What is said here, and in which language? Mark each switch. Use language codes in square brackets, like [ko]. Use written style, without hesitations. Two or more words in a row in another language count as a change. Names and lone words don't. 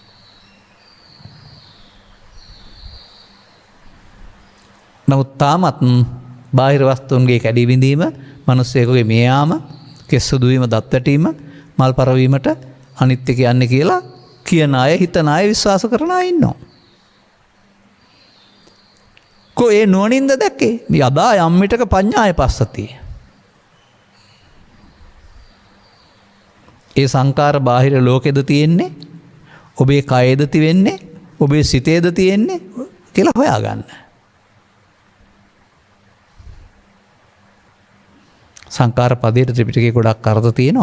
[si] නමුත් තාමත් බාහිර වස්තුන්ගේ කැඩී බිඳීම, මිනිස්සෙකුගේ මිය යාම, කෙස් සුදු වීම, දත් වැටීම, මල් පරවීමට අනිත්‍ය කියන්නේ කියලා කියන අය, හිතන අය, විශ්වාස කරන අය ඉන්නවා. කො ඒ නුවණින්ද දැක්කේ? [pi] යදා යම් මිටක පඤ්ඤාය පස්සති. [si] ඒ සංකාර බාහිර ලෝකෙද තියෙන්නේ, ඔබේ කයේද තියෙන්නේ, ඔබේ සිතේද තියෙන්නේ කියලා හොයාගන්න. සංකාර පදයට ත්‍රිපිටකයේ ගොඩක් අර්ථ තියෙනවා.